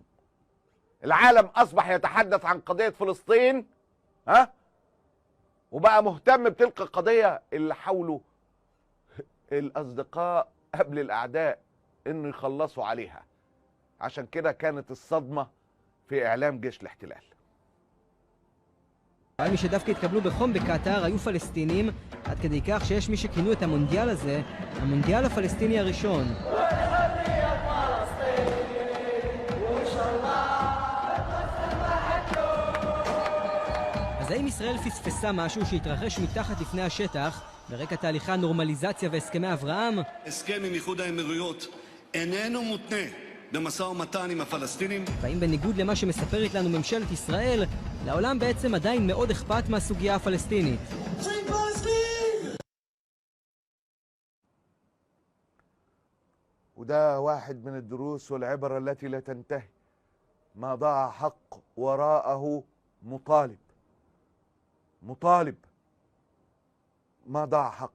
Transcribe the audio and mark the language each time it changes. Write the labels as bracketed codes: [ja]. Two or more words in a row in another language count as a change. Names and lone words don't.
[ar] العالم اصبح يتحدث عن قضية فلسطين، وبقى مهتم بتلك القضية اللي حاولوا الاصدقاء قبل الاعداء انه يخلصوا عليها. عشان كده كانت الصدمة في اعلام جيش الاحتلال. [he] מי שדווקא התקבלו בחום בקטר היו פלסטינים, עד כדי כך שיש מי שכינו את המונדיאל הזה המונדיאל הפלסטיני הראשון. אז האם ישראל פספסה משהו שהתרחש מתחת לפני השטח ברקע תהליכי הנורמליזציה והסכמי אברהם? הסכם עם איחוד האמירויות איננו מותנה במשא ומתן עם הפלסטינים. והאם בניגוד למה שמספרת לנו ממשלת ישראל, לעולם בעצם עדיין מאוד אכפת מהסוגיה הפלסטינית? [ar] وده واحد من الدروس والعبر التي لا تنتهي. ما ضاع حق وراءه مطالب. ما ضاع حق.